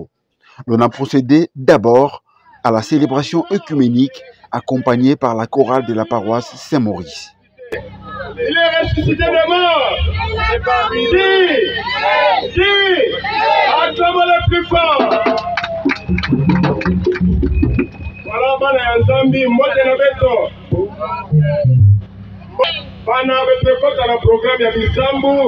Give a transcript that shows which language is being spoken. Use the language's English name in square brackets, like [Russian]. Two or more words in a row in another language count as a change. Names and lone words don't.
[French] L'on a procédé d'abord à la célébration œcuménique accompagnée par la chorale de la paroisse Saint-Maurice. Il est ressuscité de mort. Dis, acclamons le plus fort. Voilà, [Kituba (Democratic Republic of Congo)] bana ya Nzambi, mbote na beto. Bana betekota na programme ya bisambu.